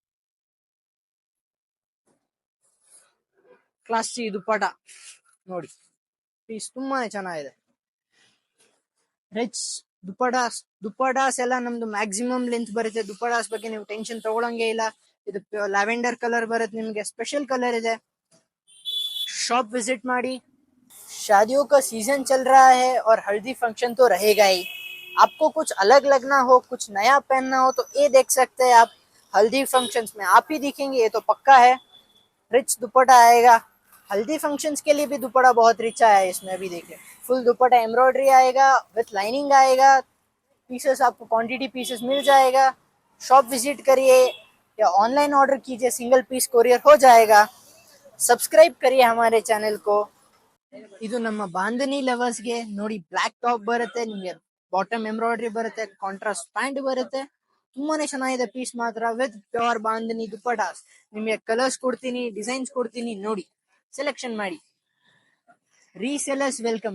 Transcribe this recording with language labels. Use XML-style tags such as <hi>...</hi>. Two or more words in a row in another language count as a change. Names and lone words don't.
<kn>ಕ್ಲಾಸಿ ದುಪಟ ನೋಡಿ, ಪೀಸ್ ತುಂಬಾನೇ ಚೆನ್ನಾಗಿದೆ. ರಿಚ್ ದುಪಟಾಸ್ ಎಲ್ಲ ನಮ್ದು</kn> <en>maximum length</en> <kn>ಬರುತ್ತೆ. ದುಪಟಾಸ್ ಬಗ್ಗೆ ನೀವು ಟೆನ್ಷನ್ ತಗೊಳಂಗೆ ಇಲ್ಲ. ಇದು</kn> <en>lavender colour</en> <kn>ಬರುತ್ತೆ ನಿಮ್ಗೆ,</kn> <en>special colour</en> <kn>ಇದೆ.</kn> <en>shop visit</en> <hi>मारी। शादियों का सीजन चल रहा है और हल्दी फंक्शन तो रहेगा ही। आपको कुछ अलग लगना हो, कुछ नया पहनना हो, तो ये देख सकते हैं आप। हल्दी फंक्शंस में आप ही दिखेंगे, ये तो पक्का है। रिच दुपट्टा आएगा, हल्दी फंक्शंस के लिए भी दुपट्टा बहुत रिच आया है। इसमें भी देखिए फुल दुपट्टा एम्ब्रॉयडरी आएगा,</hi> <en>with lining</en> <hi>आएगा। पीसेस आपको</hi> <en>quantity pieces</en> <hi>मिल जाएगा।</hi> <en>shop visit</en> <hi>करिए या</hi> <en>online order</en> <hi>कीजिए,</hi> <en>single piece courier</en> <hi>हो जाएगा। सब्सक्राइब करिए हमारे चैनल को।</hi> <kn>ಇದು ನಮ್ಮ ಬಾಂಧನಿ ಲವರ್ಸ್ ಗೆ ನೋಡಿ,</kn> <en>black top</en> <kn>ಬರುತ್ತೆ ನಿಮ್ಗೆ,</kn> <en>bottom embroidery</en> <kn>ಬರುತ್ತೆ,</kn> <en>contrast pant</en> <kn>ಬರುತ್ತೆ. ತುಂಬಾನೇ ಚೆನ್ನಾಗಿದೆ ಪೀಸ್ ಮಾತ್ರ,</kn> <en>with pure</en> <kn>ಬಾಂಧನಿ ದುಪಟಾಸ್. ನಿಮ್ಗೆ ಕಲರ್ಸ್ ಕೊಡ್ತೀನಿ, ಡಿಸೈನ್ಸ್ ಕೊಡ್ತೀನಿ, ನೋಡಿ ಸೆಲೆಕ್ಷನ್ ಮಾಡಿ.</kn> <en>resellers welcome.</en>